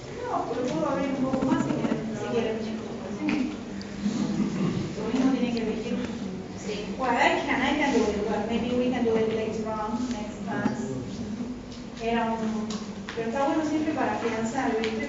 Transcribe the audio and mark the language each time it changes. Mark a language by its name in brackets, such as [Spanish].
[Spanish] no, pero puedo abrir un poco más si quieren. Lo mismo tiene que elegir. Sí. [English] Well, I can do it. Well, maybe we can do it later on, next class. [Spanish] Pero está bueno siempre para afianzar, ¿viste?